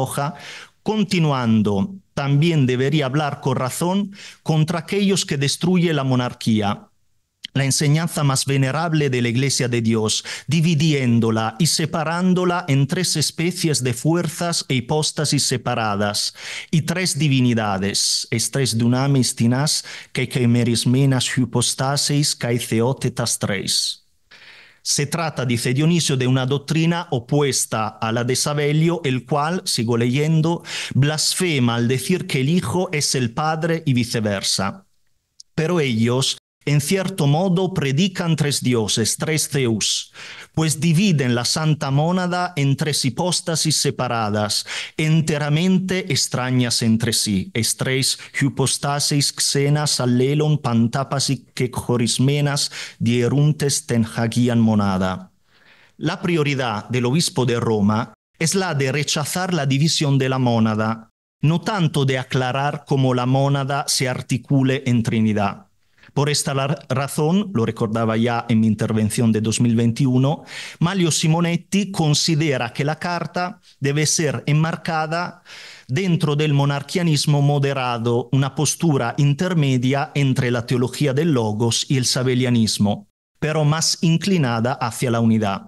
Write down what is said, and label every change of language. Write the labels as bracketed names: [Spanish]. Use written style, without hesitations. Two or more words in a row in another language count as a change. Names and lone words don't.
[Spanish] hoja, continuando, también debería hablar con razón contra aquellos que destruyen la monarquía, la enseñanza más venerable de la Iglesia de Dios, dividiéndola y separándola en tres especies de fuerzas e hipóstasis separadas, y tres divinidades, [Greek] εἰς τρεῖς δυνάμεις τινὰς, καὶ μεμερισμένας ὑποστάσεις, καὶ θεότητας τρεῖς. [Spanish] Se trata, dice Dionisio, de una doctrina opuesta a la de Sabelio, el cual, sigo leyendo, blasfema al decir que el Hijo es el Padre y viceversa. Pero ellos, en cierto modo, predican tres dioses, tres Zeus, pues dividen la Santa Mónada en tres hipóstasis separadas, enteramente extrañas entre sí, [Greek] εἰς τρεῖς ὑποστάσεις ξένας ἀλλήλων παντάπασι καὶ κεχωρισμένας διαιροῦντες τὴν ἁγίαν μονάδα. [Spanish] La prioridad del obispo de Roma es la de rechazar la división de la mónada, no tanto de aclarar cómo la mónada se articule en Trinidad. Por esta razón, lo recordaba ya en mi intervención de 2021, Manlio Simonetti considera que la carta debe ser enmarcada dentro del monarquianismo moderado, una postura intermedia entre la teología del logos y el sabellianismo, pero más inclinada hacia la unidad.